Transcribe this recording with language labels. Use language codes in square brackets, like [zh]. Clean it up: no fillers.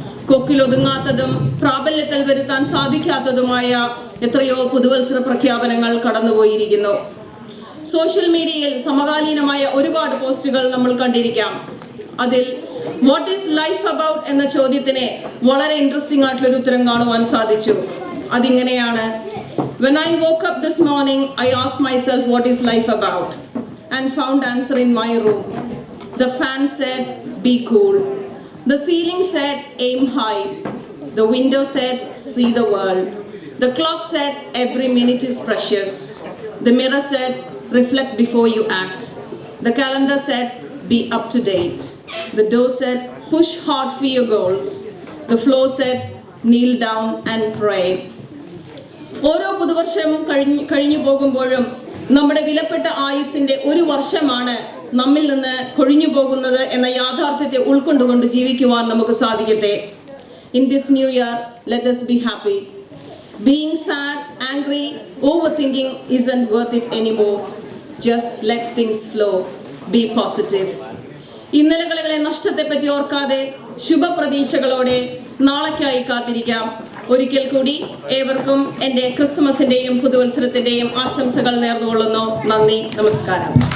[ml] കൊക്കിലൊതുങ്ങാത്തതും പ്രാബല്യത്തിൽ വരുത്താൻ സാധിക്കാത്തതുമായ എത്രയോ പുതുവത്സര പ്രഖ്യാപനങ്ങൾ കടന്നുപോയിരിക്കുന്നു. സോഷ്യൽ മീഡിയയിൽ സമകാലീനമായ ഒരുപാട് പോസ്റ്റുകൾ നമ്മൾ കണ്ടിരിക്കാം. അതിൽ [en] what is life about [ml] എന്ന ചോദ്യത്തിന് വളരെ ഇൻട്രസ്റ്റിംഗ് ആയിട്ടുള്ളൊരു ഉത്തരം കാണുവാൻ സാധിച്ചു. അതിങ്ങനെയാണ്: [en] When I woke up this morning, I asked myself what is life about and found answer in my room. The fan said be cool. The ceiling said aim high. The window said see the world. The clock said every minute is precious. The mirror said reflect before you act. The calendar said be up to date. The door said push hard for your goals. The floor said kneel down and pray. [ml] ഓരോ പുതുവർഷം കഴിഞ്ഞു പോകുമ്പോഴും നമ്മുടെ വിലപ്പെട്ട ആയുസ്സിന്റെ ഒരു വർഷമാണ് നമ്മിൽ നിന്ന് കൊഴിഞ്ഞു പോകുന്നത് എന്ന യാഥാർത്ഥ്യത്തെ ഉൾക്കൊണ്ടുകൊണ്ട് ജീവിക്കുവാൻ നമുക്ക് സാധിക്കട്ടെ. [en] In this new year, let us be happy. Being sad, angry, overthinking isn't worth it anymore. Just let things flow. Be positive. [ml] ഇന്നലകളിലെ നഷ്ടത്തെ പറ്റി ഓർക്കാതെ ശുഭപ്രതീക്ഷകളോടെ നാളേക്കായി കാത്തിരിക്കാം. ഒരിക്കൽ കൂടി ഏവർക്കും എൻ്റെ ക്രിസ്തുമസിന്റെയും പുതുവത്സരത്തിന്റെയും ആശംസകൾ നേർന്നുകൊള്ളുന്നു. നന്ദി, നമസ്കാരം.